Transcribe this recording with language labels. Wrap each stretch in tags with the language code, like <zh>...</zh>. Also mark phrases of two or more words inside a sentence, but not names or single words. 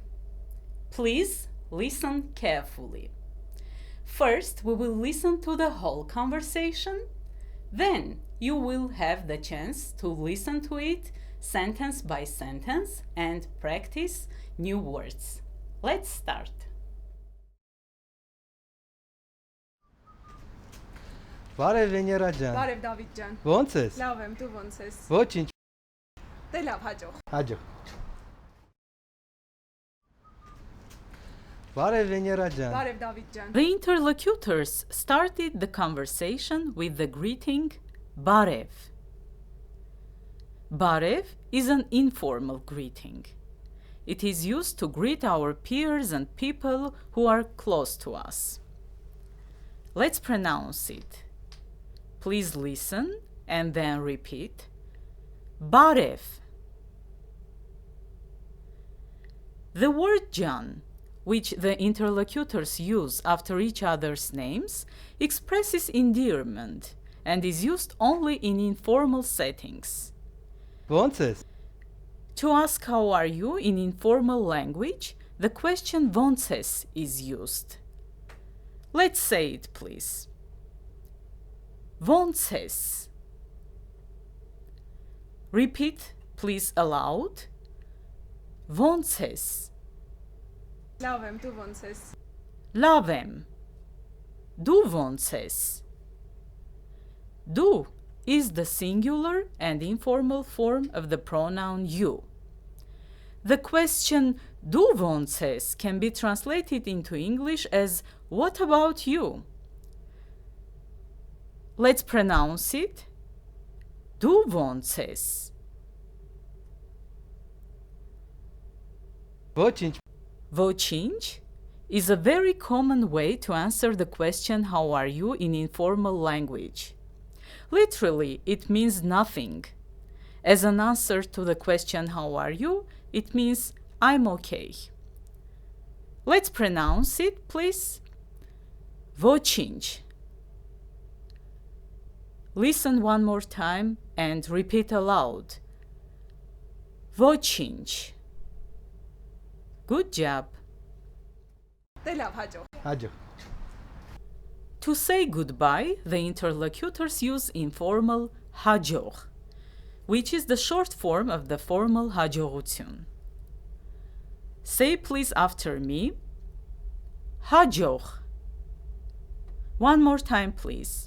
<en>Please listen carefully. First, we will listen to the whole conversation. Then, you will have the chance to listen to it sentence by sentence and practice new words. Let's start.</en> <hy>Բարև Վեներա ջան։ Բարև Դավիթ ջան։ Ո՞նց ես։ Լավ եմ, դու ո՞նց ես։ Ոչինչ, Դե լավ, հաջող։ հաջող։ Բարև Վեներա ջան։ Բարև Դավիթ ջան։</hy> <en>The interlocutors started the conversation with the greeting Barev. Barev is an informal greeting. It is used to greet our peers and people who are close to us. Let's pronounce it. Please listen and then repeat. Barev. The word Jan, which the interlocutors use after each other's names, expresses endearment and is used only in informal settings.</en> <hy>Ո՞նց ես։</hy> <en>To ask how are you in informal language, the question</en> <hy>ոնց ես</hy> <en>is used. Let's say it, please.</en> <hy>Ոնց ես.</hy> <en>Repeat, please, aloud.</en> <hy>Ոնց ես. Լավ եմ, դու ո՞նց ես։ Լավ եմ. Դու ոնց ես.</hy> <en>Դու is the singular and informal form of the pronoun you. The question</en> <hy>դու ոնց ես</hy> <en>can be translated into English as what about you? Let's pronounce it.</en> <hy>Դու ոնց ես. Ոչինչ,</hy> <en>Vochinch is a very common way to answer the question how are you in informal language. Literally, it means nothing. As an answer to the question how are you, it means I'm okay. Let's pronounce it, please. Vochinch. Listen one more time and repeat aloud. Vochinch. Good job.</en> <hy>Դե լավ, հաջող։ հաջող։</hy> <en>To say goodbye, the interlocutors use informal hաջող, which is the short form of the formal հաջողություն. Say please after me. Հաջող. One more time, please.</en>